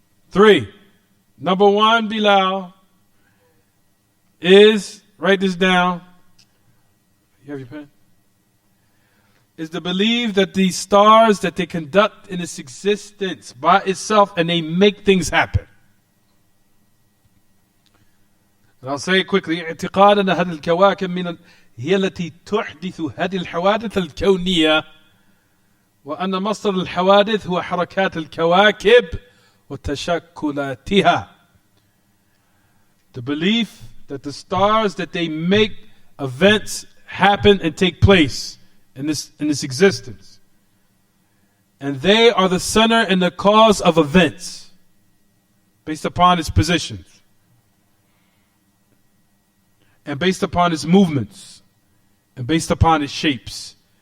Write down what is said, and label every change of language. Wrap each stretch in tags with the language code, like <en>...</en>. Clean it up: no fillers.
<en>3. Number 1, Bilal, is, write this down. You have your pen? Is to believe that these stars, that they conduct in its existence by itself and they make things happen. And I'll say it quickly.</en> <ar>اعتقاد أن هذه الكواكب هي التي تحدث هذه الحوادث الكونية وأن مصدر الحوادث هو حركات الكواكب وتشكلاتها.</ar> <en>The belief that the stars, that they make events happen and take place in this existence. And they are the center and the cause of events based upon its positions and based upon its movements and based upon its shapes.</en>